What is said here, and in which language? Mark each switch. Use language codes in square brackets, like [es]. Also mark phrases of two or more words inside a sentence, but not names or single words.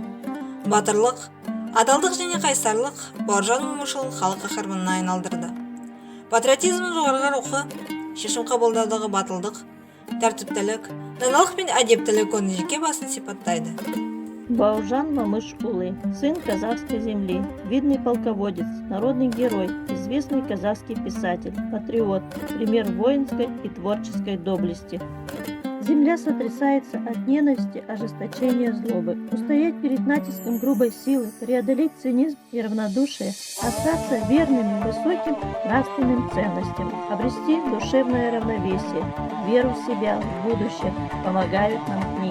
[kk] Батырлық, адалдық және қайсарлық Бауыржан Момышұлын халық қаһарманына айналдырды. Патриотизмнің жоғарғы рухы, шешім қабылдаудағы батылдық, тәртіптілік, даналық пен әдептілік оның жеке басын сипаттайды. [ru] Бауыржан Момышұлы, сын казахской земли, видный полководец, народный герой, известный казахский писатель, патриот, пример воинской и творческой доблести. Земля сотрясается от ненависти, ожесточения, злобы. Устоять перед натиском грубой силы, преодолеть цинизм и равнодушие, остаться верными высоким нравственным ценностям, обрести душевное равновесие, веру в себя, в будущее, помогают нам книги.